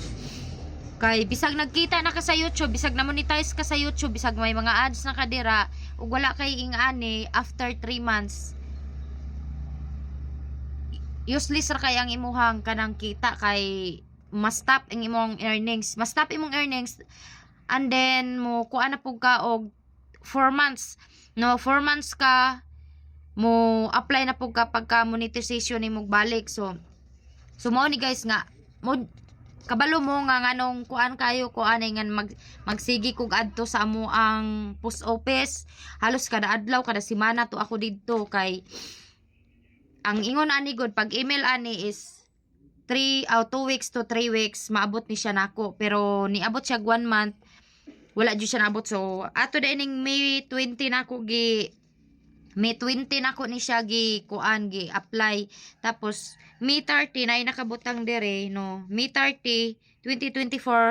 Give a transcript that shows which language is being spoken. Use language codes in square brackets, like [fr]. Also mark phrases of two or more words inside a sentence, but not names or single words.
[ceb] Kay bisag nagkita na ka sa YouTube, bisag na monetize ka sa YouTube, bisag may mga ads na kadira ug wala kay ingani after 3 months. Useless ra kay ang imuhang kanang kita kay mas stop ang imong earnings. Mas stop imong earnings [en] and then [ceb] mo kuan na pug ka og 4 months. No, 4 months ka mo apply na po kapag ka monetization ni mo balik. So mao ni guys nga mo kabalo mo nga nganong kuan kayo kuan ay nga magsigi kog adto sa amo ang [en] post office [ceb] halos kada adlaw kada semana to ako didto kay ang ingon ani good pag email ani is [en] 2 weeks to 3 weeks [ceb] maabot ni siya nako pero niabot siya 1 month wala jud siya naabot. So ato dining May 20 nako May 20 nako ni siya gi kuan gi apply, tapos May 30 na nakabutang dire no, May 30 2024.